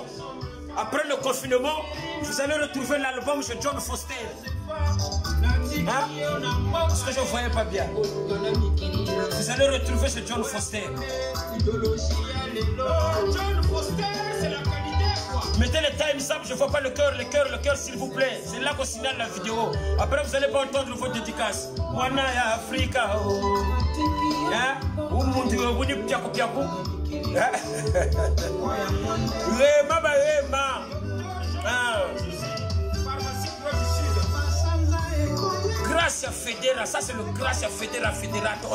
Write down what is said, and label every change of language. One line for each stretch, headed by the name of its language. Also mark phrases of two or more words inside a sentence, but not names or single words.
French: Après le confinement, vous allez retrouver l'album chez John Foster. Hein? Parce que je ne voyais pas bien. Vous allez retrouver chez John Foster. John Foster, c'est la qualité quoi. Mettez le
English: time up,
French: je ne vois pas le cœur s'il vous plaît. C'est là qu'on signale la vidéo. Après vous n'allez pas entendre vos dédicaces.
Lingala: Wana ya Africa.
French: Hein? Gracia Federa, ça c'est le Gracia Federa Federato.